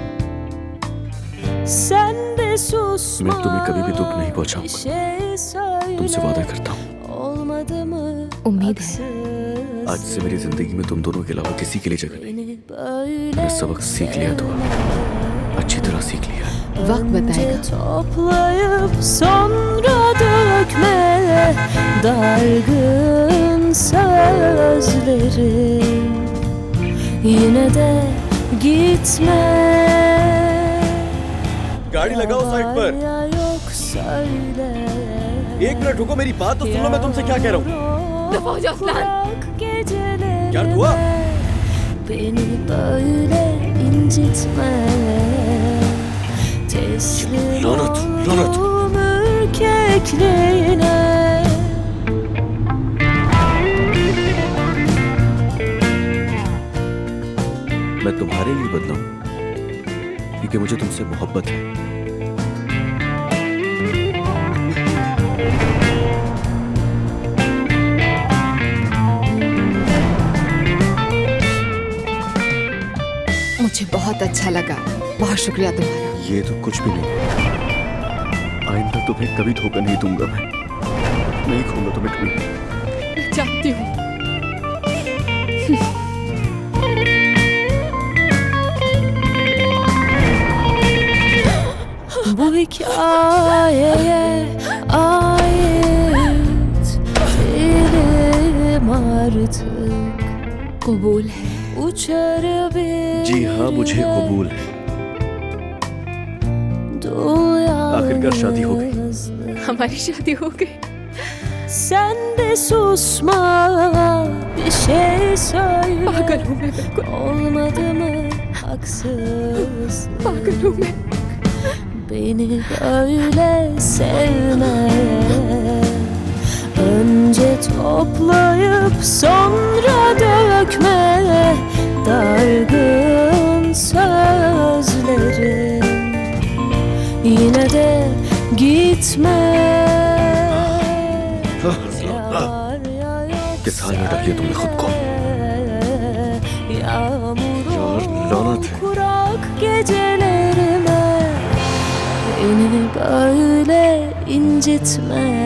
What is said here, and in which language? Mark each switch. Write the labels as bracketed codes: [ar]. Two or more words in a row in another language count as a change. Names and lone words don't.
[hi] मैं तुम्हें कभी भी दुख नहीं पहुंचाऊंगा, तुमसे वादा करता हूँ। उम्मीद है। आज से मेरी जिंदगी में तुम दोनों के अलावा किसी के लिए जगह नहीं। मैंने सबक सीख लिया, तो अच्छी तरह सीख लिया। वक्त बताएगा। [tr] Toplayıp sonra dökme dargın sözleri, yine de gitme. [hi] गाड़ी लगाओ साइड पर। [tr] Yok söyle. [hi] एक मिनट रुको, मेरी बात तो सुनो, मैं तुमसे क्या कह रहा हूँ। दफा हो जाओ अजलान। क्या हुआ? [tr] Beni böyle incitme. [hi] लानत, लानत। [tr] Ürkekliğine. [hi] मैं तुम्हारे लिए बदला हूं क्योंकि मुझे तुमसे मोहब्बत है। मुझे बहुत अच्छा लगा, बहुत शुक्रिया तुम्हारा। ये तो कुछ भी नहीं, आइंदा तुम्हें कभी धोखा नहीं दूंगा। मैं नहीं खोऊंगा तुम्हें कभी। जानती हूँ। [tr] Bu hikayeye ait değilim artık. [hi] कबूल है। [tr] Uçar bir [hi] जी हाँ, मुझे कबूल है। आखिरकार शादी हो गई। हमारी शादी हो गई। [tr] Sen de susma, bir şey söyle. [hi] पागल हूँ मैं बिल्कुल। [tr] Olmadı mı haksız? [hi] पागल हूँ मैं। [tr] Beni böyle sevme. Önce toplayıp sonra dökme dargın sözleri, yine de gitme. [hi] किस हाल में डाल लिया तुमने खुद को? यार लानत है। [tr] Kurak gecelerime beni böyle incitme.